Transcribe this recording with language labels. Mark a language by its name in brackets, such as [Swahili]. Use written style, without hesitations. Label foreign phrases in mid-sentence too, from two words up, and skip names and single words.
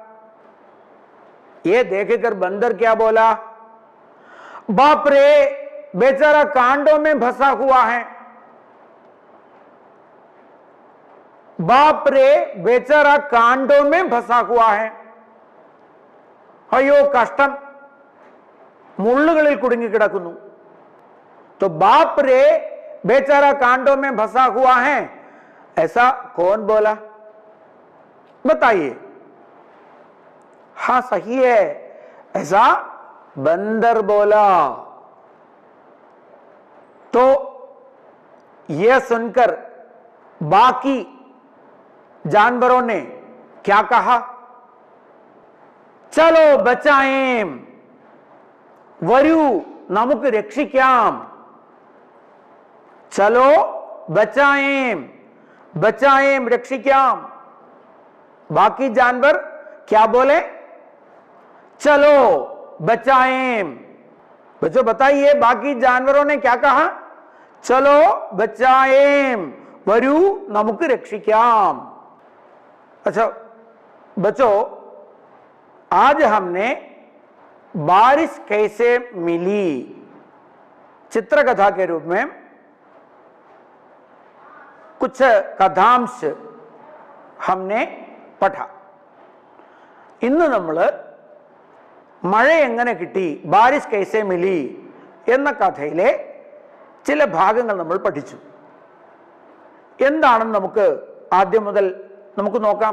[Hindi] ये देखकर बंदर क्या बोला? बाप रे, बेचारा कांटों में फंसा हुआ है. बाप रे, बेचारा कांटों में फंसा हुआ है. [Malayalam] അയ്യോ കഷ്ടം, മുള്ളുകളിൽ കുടുങ്ങിക്കിടക്കുന്നു. [Hindi] तो बाप रे, बेचारा कांटों में फंसा हुआ है, ऐसा कौन बोला? बताइए. हाँ सही है, ऐसा बंदर बोला. तो यह सुनकर बाकी जानवरों ने क्या कहा? चलो बचाएं, [Malayalam] വരൂ നമുക്ക് രക്ഷിക്കാം. [Hindi] चलो बचाएं, बचाएं, रक्षिकाम. बाकी जानवर क्या बोले? चलो बचाएं. बच्चों बताइए, बाकी जानवरों ने क्या कहा? चलो बचाएं, [Malayalam] വരൂ നമുക്ക് രക്ഷിക്കാം. [Hindi] अच्छा बच्चों, आज हमने बारिश कैसे मिली चित्रकथा के रूप में कुछ कथांश हमने പഠാ. [Malayalam] ഇന്ന് നമ്മൾ മഴ എങ്ങനെ കിട്ടി, [Hindi] बारिश कैसे मिली [Malayalam] എന്ന കഥയിലെ ചില ഭാഗങ്ങൾ നമ്മൾ പഠിച്ചു. എന്താണെന്ന് നമുക്ക് ആദ്യം മുതൽ നമുക്ക് നോക്കാം.